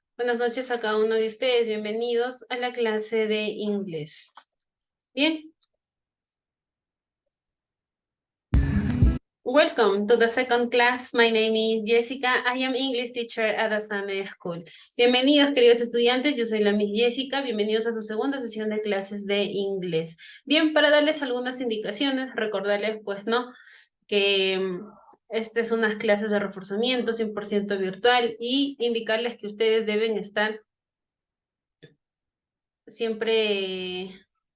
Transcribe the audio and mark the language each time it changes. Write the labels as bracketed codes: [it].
[es] Buenas noches a cada uno de ustedes. Bienvenidos a la clase de inglés. Bien. [en] Welcome to the second class. My name is Jessica. I am English teacher at Asane School. [es] Bienvenidos, queridos estudiantes. Yo soy la Miss Jessica. Bienvenidos a su segunda sesión de clases de inglés. Bien, para darles algunas indicaciones, recordarles, pues, ¿no?, que esta es unas clases de reforzamiento 100% virtual y indicarles que ustedes deben estar siempre...